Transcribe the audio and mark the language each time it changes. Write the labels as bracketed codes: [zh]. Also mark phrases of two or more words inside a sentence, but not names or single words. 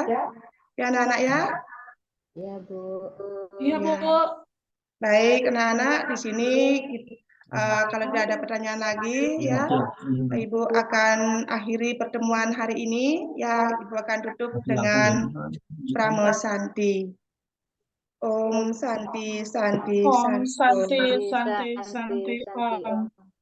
[id] Ya, anak-anak ya. Ya, Bu. Iya, Bu. Baik, anak-anak di sini kalau tidak ada pertanyaan lagi ya, Ibu akan akhiri pertemuan hari ini ya, Ibu akan tutup dengan Pramo Santi. [sa] Om Santi Santi Om Santi. Santi, Santi, Santi, Om.